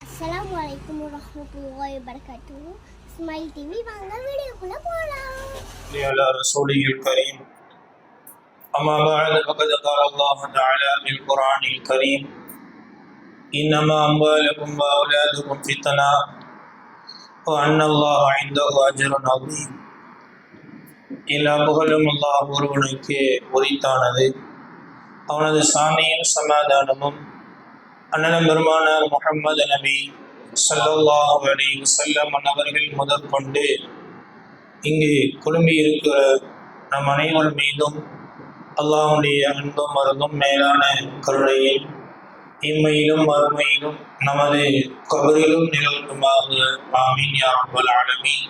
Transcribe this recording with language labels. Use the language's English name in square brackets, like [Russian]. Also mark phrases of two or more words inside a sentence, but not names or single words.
[Arabic] السلام عليكم ورحمة الله وبركاته. [Tamil] Smile TV வாங்க வீடியோக்குள்ள போலாம். [Arabic] على رسوله الكريم أما بعد فقد قال الله تعالى في القرآن الكريم إنما أموالكم وأولادكم فتنة وأن الله عنده أجر عظيم. [Tamil] எல்லா புகழும் அல்லாஹ் ஒருவனுக்கு உரித்தானது. அவனது சாந்தியும் சமாதானமும் அண்ணன் பெருமானார் முஹம்மது நபி [Arabic] صلى الله عليه وسلم [Tamil] அவர்கள் முதற்கொண்டு இங்கு குழுமி இருக்கிற நம் அனைவர் மீதும் அல்லாஹ்வுடைய அன்பும் மருந்தும் மேலான கருணையில் இம்மையிலும் மறுமையிலும் நமது கபரிலும் நிலவுமாக [Arabic] آمين يا رب العالمين.